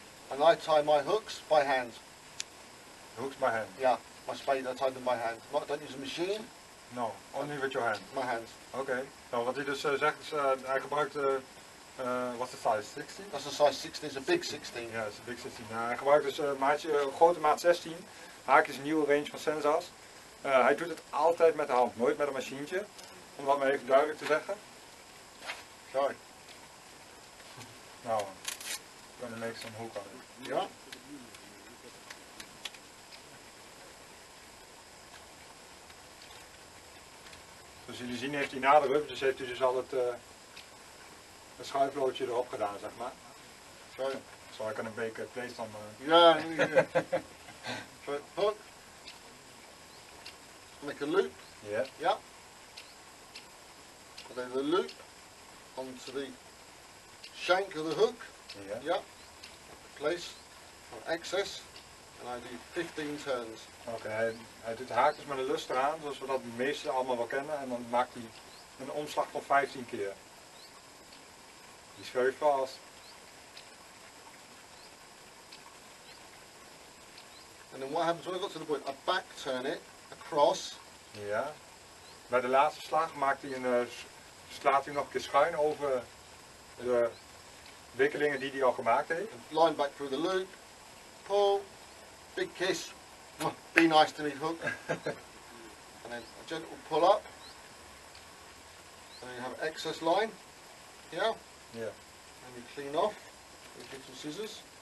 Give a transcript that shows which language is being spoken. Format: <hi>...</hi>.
<en>And I tie my hooks by hand. Hooks by hand. Yeah, my spade, I tie them by hand. I don't use a machine, No, only with your hand. my hands.</en> <nl>Oké. Nou, wat hij dus zegt is, hij gebruikt,</nl> <en>what's the size?</en> <nl>16? That's a size 16, it's a big 16. Ja, dat is een big 16. Nou, hij gebruikt dus grote maat 16. Haak is een nieuwe range van Sensas. Hij doet het altijd met de hand, nooit met een machientje. Om dat maar even duidelijk te zeggen.</nl> <en>Sorry. Nou, I'm gonna make some hook on it. Yeah.</en> <nl>Zoals jullie zien heeft hij na de rubbertjes heeft hij dus al het schuifloodje erop gedaan, zeg maar.</nl> <en>So, So I can make a place on yeah. So hook. Make a loop. yeah. Yeah. And then the loop onto the shank of the hook. Yeah. Yeah. Place on excess. And I do 15 turns.</en> <nl>Oké, hij doet haakjes met een lus eraan, zoals we dat de meesten allemaal wel kennen. En dan maakt hij een omslag van 15 keer.</nl> <en>He's very fast. And then what happens when I got to the point? I back turn it across.</en> <nl>Ja. Bij de laatste slag maakt hij slaat hij nog een keer schuin over de wikkelingen die hij al gemaakt heeft.</nl> <en>Line back through the loop. Pull. Big kiss. Be nice to me, hook. And then a gentle pull up. And then you have excess line. Yeah. Yeah. And you clean off with little scissors.</en>